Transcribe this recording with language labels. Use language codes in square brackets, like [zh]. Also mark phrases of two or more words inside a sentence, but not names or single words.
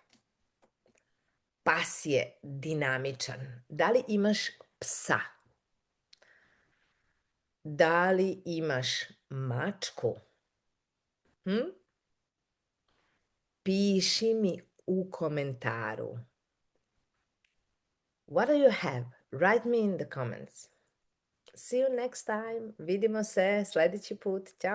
[sr] Pas je dinamičan. Da li imaš psa? Da li imaš mačku? Piši mi u komentaru. [en] What do you have? Write me in the comments. See you next time. [sr] Vidimo se sledeći put. Ćao.